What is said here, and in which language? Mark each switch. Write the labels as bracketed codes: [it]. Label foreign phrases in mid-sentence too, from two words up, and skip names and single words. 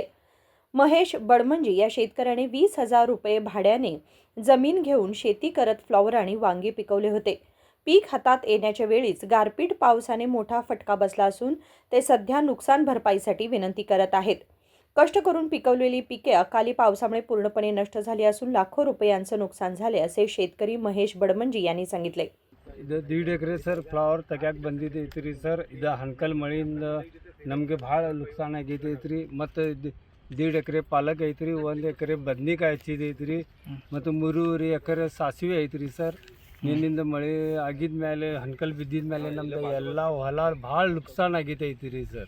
[mr] महेश बडमंजी या शेतकऱ्याने 20,000 रुपये भाड्याने जमीन घेऊन शेती करत फ्लॉवर आणि वांगी पिकवले होते। पीक हातात येण्याच्या वेळीच गारपीट पावसाने मोठा फटका बसला असून ते सध्या नुकसान भरपाईसाठी विनंती करत आहेत। कष्ट करून पिकवलेली पिके अकाली पावसामुळे पूर्णपणे नष्ट झाली असून लाखो रुपयांचं नुकसान झाले असे शेतकरी महेश बडमंजी यांनी सांगितले। [kn] ಇದು 1.5 ಎಕರೆ ಸರ್ ಫ್ಲವರ್ ತೆಗ್ಯಾಕೆ ಬಂದಿದ್ದೈತಿ ರೀ ಸರ್। ಇದು ಹಣಕಲ್ ಮಳೆಯಿಂದ ನಮಗೆ ಭಾಳ ನುಕ್ಸಾನ ಆಗೈತಿ ರೀ। ಮತ್ತು 1.5 ಎಕರೆ ಪಾಲಕ್ ಐತ್ರಿ, 1 ಎಕರೆ ಬದ್ನಿಕಾಯಿ ಹಚ್ಚಿದೈತಿ ರೀ, ಮತ್ತು 3 ಎಕರೆ ಸಾಸಿವೆ ಐತಿ ರೀ ಸರ್। ನಿನ್ನಿಂದ ಮಳೆ ಆಗಿದ ಮೇಲೆ ಹಣಕಲ್ ಬಿದ್ದಿದ ಮೇಲೆ ನಮ್ದು ಎಲ್ಲ ಹೊಲ ಭಾಳ ನುಕ್ಸಾನ ಆಗೈತಿ ರೀ ಸರ್।